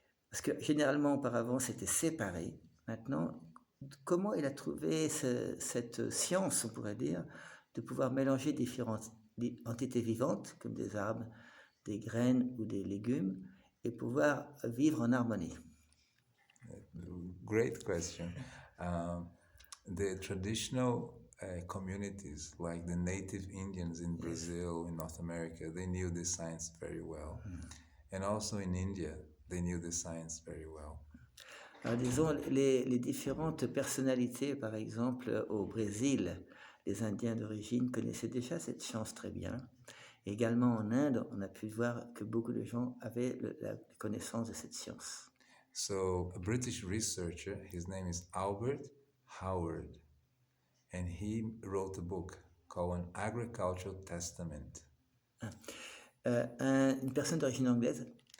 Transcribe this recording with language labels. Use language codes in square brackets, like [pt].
[fr] Parce que généralement, auparavant, c'était séparé. Maintenant, comment il a trouvé cette science, on pourrait dire, de pouvoir mélanger différentes entités vivantes, comme des arbres, des graines ou des légumes, et pouvoir vivre en harmonie? [en] Great question. The traditional communities like the native Indians in Brazil, in North America, they knew this science very well. And also in India, they knew this science very well. [fr] Alors disons, les différentes personnalités, par exemple, au Brésil, les Indiens d'origine connaissaient déjà cette science très bien. Également en Inde, on a pu voir que beaucoup de gens avaient la connaissance de cette science. [en] So a British researcher, his name is Albert Howard, and he wrote a book called An Agricultural Testament. [fr] Une personne d'origine anglaise,